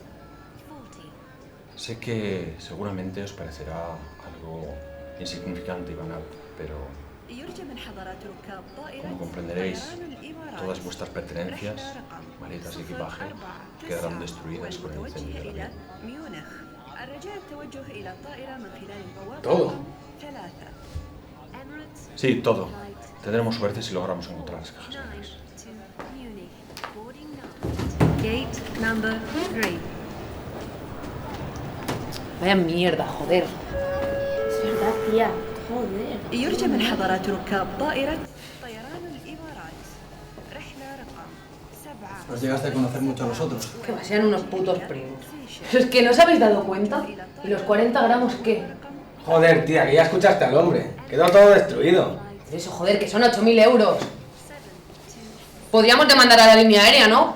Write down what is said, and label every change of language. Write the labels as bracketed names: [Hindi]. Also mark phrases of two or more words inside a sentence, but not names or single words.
[Spanish] Sé que seguramente os parecerá algo insignificante y banal, pero como comprenderéis, todas vuestras pertenencias, maletas y equipaje quedarán destruidas con el incendio del avión. ¿Todo? Sí, todo. Tendremos suerte si logramos encontrar las cajas negras. [English] Gate number 3. [Spanish] Vaya mierda, joder. Es verdad, tía. Joder. [Arabic] يرجى من حضرات ركاب طائرة طيران الإمارات رحلة رقم 7. [Spanish] Nos llegaste a conocer mucho a nosotros. Que va, sean unos putos primos. ¿Es que no os habéis dado cuenta? ¿Y los 40 gramos qué? Joder, tía, que ya escuchaste al hombre. Quedó todo destruido. Eso, joder, que son 8.000 euros. Podríamos demandar a la línea aérea, ¿no?